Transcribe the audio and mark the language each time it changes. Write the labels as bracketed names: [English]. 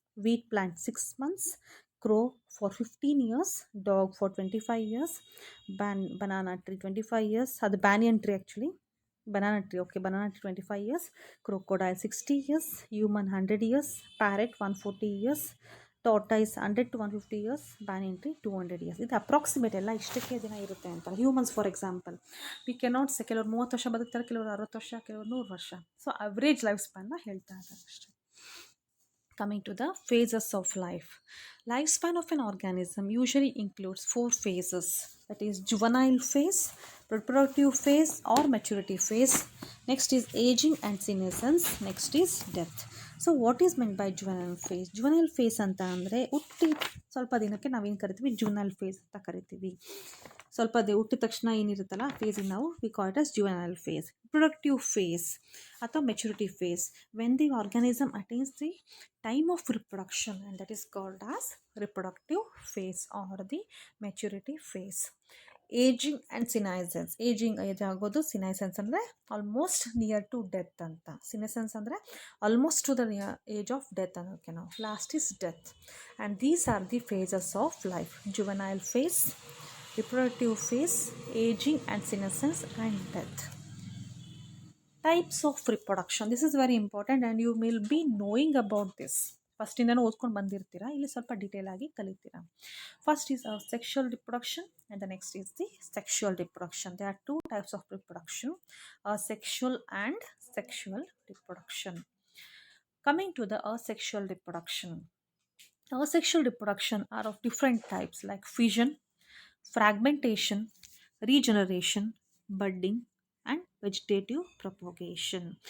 [English] Wheat plant 6 months. Crow for 15 years. Dog for 25 years. Banana tree 25 years. ಅದು banyan tree actually. Banana tree, okay, banana tree 25 years. Crocodile 60 years. Human 100 years. Parrot 140 years. Tortoise 100 to 150 years. Banyan tree 200 years. [Kannada] ಇದು approximate ಎಲ್ಲ ಇಷ್ಟಕ್ಕೆ ದಿನ ಇರುತ್ತೆ ಅಂತ. [English] humans for example we cannot say, [Kannada] ಕೆಲವರು 30 ವರ್ಷ ಬದುಕ್ತಾರೆ, ಕೆಲವರು 60 ವರ್ಷ, ಕೆಲವರು 100 ವರ್ಷ. ಸೊ ಅವರೇಜ್ ಲೈಫ್ ಸ್ಪ್ಯಾನ್ನ ಹೇಳ್ತಾ ಇದ್ದಾರೆ ಅಷ್ಟೇ. [English] Coming to the phases of life. Lifespan of an organism usually includes 4 phases. That is juvenile phase, reproductive phase or maturity phase. Next is aging and senescence. Next is death. So what is meant by juvenile phase? [Kannada] Juvenile phase ಅಂತ ಅಂದರೆ ಹುಟ್ಟಿ ಸ್ವಲ್ಪ ದಿನಕ್ಕೆ ನಾವೇನು ಕರಿತೀವಿ, juvenile phase ಅಂತ ಕರಿತೀವಿ. ಸ್ವಲ್ಪ ಹುಟ್ಟಿದ ತಕ್ಷಣ ಏನಿರುತ್ತಲ್ಲ ಫೇಸಿಗೆ ನಾವು [English] We call it as juvenile phase. Reproductive phase ಅಥವಾ maturity phase, when the organism attains the time of reproduction, and that is called as reproductive phase or the maturity phase. Aging and senescence. Aging age ಆಗೋದು, senescence ಅಂದರೆ almost near to death ಅಂತ. Senescence ಅಂದರೆ almost to the age of death [Kannada] ಅನ್ನೋಕ್ಕೆ ನಾವು. [English] Last is death. And these are the phases of life. Juvenile phase, reproductive phase, aging and senescence, and death. Types of reproduction. This is very important and you will be knowing about this. [Kannada] ಫಸ್ಟಿಂದನೂ ಓದ್ಕೊಂಡು ಬಂದಿರ್ತೀರಾ, ಇಲ್ಲಿ ಸ್ವಲ್ಪ detail ಆಗಿ ಕಲಿತೀರಾ. [English] First is sexual reproduction and the next is the sexual reproduction. There are two types of reproduction, sexual and sexual reproduction. Coming to the asexual reproduction. Asexual reproduction are of different types like fission, fragmentation, regeneration, budding, and vegetative propagation.